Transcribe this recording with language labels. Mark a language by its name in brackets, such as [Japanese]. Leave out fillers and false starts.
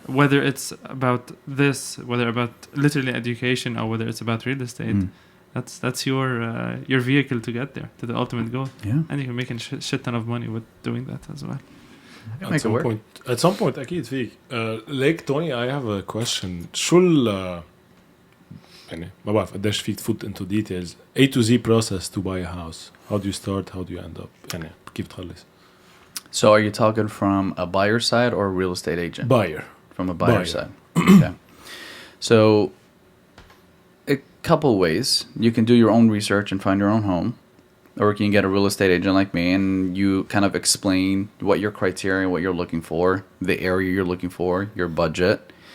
[English] Whether it's about this, whether about literally education, or whether it's about real estate, that's your vehicle to get there to the ultimate goal. Yeah. And you can make a shit ton of money with doing that as well. At some point [Arabic] أكيد فيك. [English] Like Tony, I have a question. [Arabic] شو يعني ما بعرف قديش فيك تفوت [English] into details. A to Z process to buy a house. How do you start? How do you end up? [Arabic] يعني كيف تخلص? [English] So are you talking from a buyer side or a real estate agent? Buyer. From a buyer side. Okay. So a couple ways. You can do your own research and find your own home. Or you can get a real estate agent like me and you kind of explain what your criteria, what you're looking for, the area you're looking for, your budget.